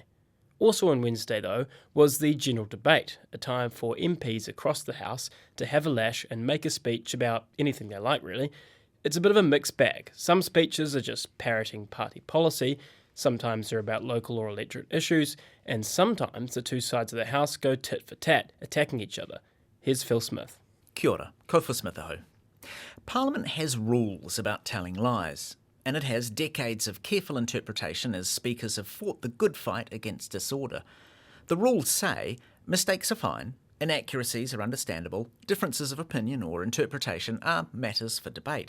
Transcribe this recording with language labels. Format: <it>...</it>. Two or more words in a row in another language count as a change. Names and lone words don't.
<en>Also on Wednesday, though, was the general debate, a time for MPs across the House to have a lash and make a speech about anything they like, really. It's a bit of a mixed bag. Some speeches are just parroting party policy, sometimes they're about local or electorate issues, and sometimes the two sides of the House go tit for tat, attacking each other. Here's Phil Smith.</en> <mi>Kia ora, ko Phil Smith aho.</mi> <en>Parliament has rules about telling lies, and it has decades of careful interpretation as speakers have fought the good fight against disorder. The rules say mistakes are fine, inaccuracies are understandable, differences of opinion or interpretation are matters for debate.</en>